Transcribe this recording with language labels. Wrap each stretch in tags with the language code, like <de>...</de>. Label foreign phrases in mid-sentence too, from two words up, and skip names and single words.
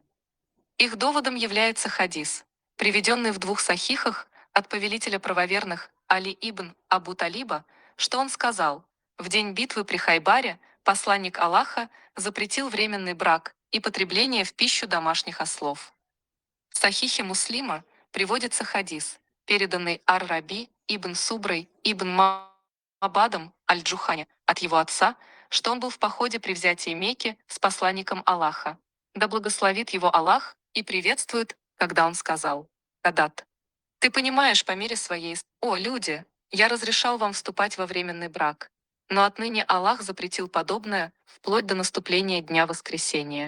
<ru>Их доводом является хадис, приведенный в 2 сахихах от повелителя правоверных Али ибн Абу Талиба, что он сказал: в день битвы при Хайбаре посланник Аллаха запретил временный брак и потребление в пищу домашних ослов. В сахихе Муслима приводится хадис, переданный Ар-Раби ибн Суброй ибн Мабадом аль-Джухани от его отца, что он был в походе при взятии Мекки с посланником Аллаха. Да благословит его Аллах и приветствует, когда он сказал: «Кадат, ты понимаешь по мере своей... О, люди, я разрешал вам вступать во временный брак, но отныне Аллах запретил подобное вплоть до наступления Дня Воскресения.</ru>